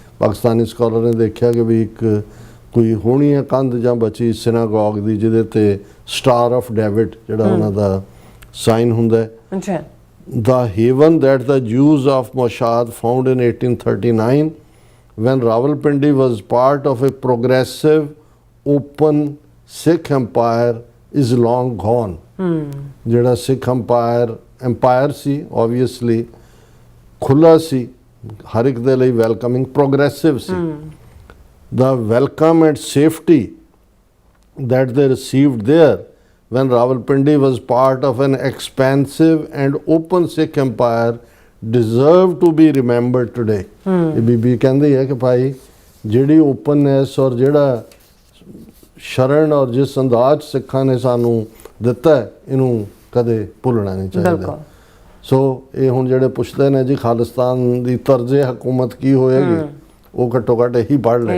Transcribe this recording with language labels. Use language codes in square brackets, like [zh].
[pa] Pakistani scholar ਨੇ ਦੇਖਿਆ ਕਿ ਵੀ ਇੱਕ ਕੋਈ ਹੋਣੀ ਹੈ ਕੰਧ ਜਾਂ ਬਚੀ ਸਿਨਾਗੋਗ ਦੀ ਜਿਹਦੇ ਤੇ ਸਟਾਰ ਆਫ ਡੇਵਿਡ ਜਿਹੜਾ ਉਹਨਾਂ ਦਾ ਸਾਈਨ ਹੁੰਦਾ ਹੈ। [en] The haven that the Jews of Mashhad found in 1839 when Rawalpindi was part of a progressive open Sikh empire is long gone। [pa] ਜਿਹੜਾ ਸਿੱਖ empire ਸੀ obviously ਖੁੱਲਾ ਸੀ, ਹਰ ਇੱਕ ਦੇ ਲਈ welcoming, progressive ਸੀ। [en] The welcome and safety that they received there when Rawalpindi was part of an expansive and open Sikh empire deserve to be remembered today। [pa] ਇਹ ਬੀਬੀ ਕਹਿੰਦੀ ਹੈ ਕਿ ਭਾਈ ਜਿਹੜੀ ਓਪਨਨੈਸ ਔਰ ਜਿਹੜਾ ਸ਼ਰਨ ਔਰ ਜਿਸ ਅੰਦਾਜ਼ ਸਿੱਖਾਂ ਨੇ ਸਾਨੂੰ ਦਿੱਤਾ ਹੈ, ਇਹਨੂੰ ਕਦੇ ਭੁੱਲਣਾ ਨਹੀਂ ਚਾਹੀਦਾ। ਸੋ ਇਹ ਹੁਣ ਜਿਹੜੇ ਪੁੱਛਦੇ ਨੇ ਜੀ ਖਾਲਿਸਤਾਨ ਦੀ ਤਰਜ਼ੇ ਹਕੂਮਤ ਕੀ ਹੋਏਗੀ, ਉਹ ਘੱਟੋ ਘੱਟ ਇਹੀ ਪੜ੍ਹ ਲੈ।